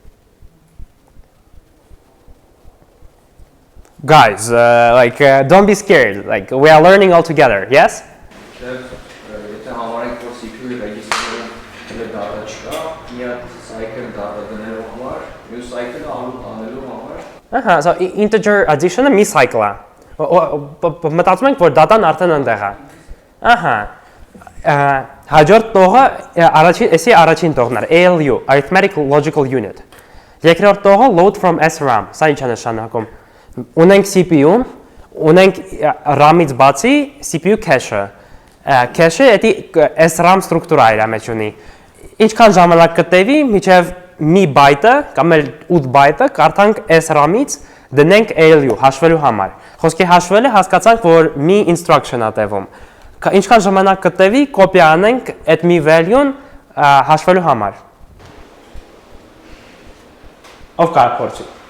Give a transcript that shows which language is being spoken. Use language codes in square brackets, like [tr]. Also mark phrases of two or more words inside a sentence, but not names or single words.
[en] Guys, don't be scared. Like, we are learning all together. [hy] Yes? [en] So integer addition-ը [hy] մի cycle է։ Մտածում ենք, որ data-ն արդեն այնտեղ է։ Հաջորդ տողը առաջին տողն է, [en] ALU, Arithmetic Logical Unit։ [hy] Երկրորդ տողը [en] load from SRAM, [hy] սա ինչ է նշանակում։ Ունենք CPU, ունենք RAM-ից բացի [en] CPU cache-ը։ [hy] Cache-ը դա SRAM ստրուկտուրա իր մեջ ունի։ Ինչքան ժամանակ կտևի, մինչև մի բայտը կամ 8 բայտը կարդանք SRAM-ից դնենք ALU հաշվելու համար։ Խոսքի հաշվելը հասկացանք, որ մի instruction-ա տևում։ Ինչքան ժամանակ կտևի, կոպի անենք այդ մի value-ն հաշվելու համար։ Ով կարող փորձի։